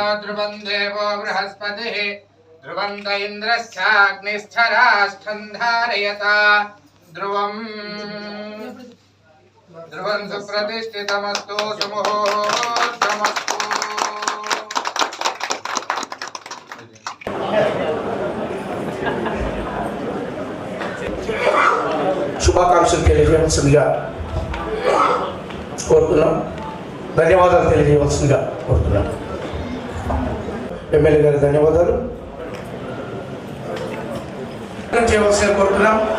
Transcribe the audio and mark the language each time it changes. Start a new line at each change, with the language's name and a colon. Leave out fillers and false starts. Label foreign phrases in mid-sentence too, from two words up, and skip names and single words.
Sanskrit: ध्रुवं देवो बृहस्पतिः ध्रुवं च इन्द्रश्चाग्निश्चराष्ठं धारयता ध्रुवं सुप्रतिष्ठितमस्तु सुमुहूर्तमस्तु।
Telugu: శుభాకాంక్షలు తెలియజేయవలసిందిగా కోరుతున్నాం. ధన్యవాదాలు తెలియజేయవలసిందిగా కోరుతున్నాం. ఎమ్మెల్యే గారి ధన్యవాదాలు చేయవలసిందిగా కోరుతున్నాం.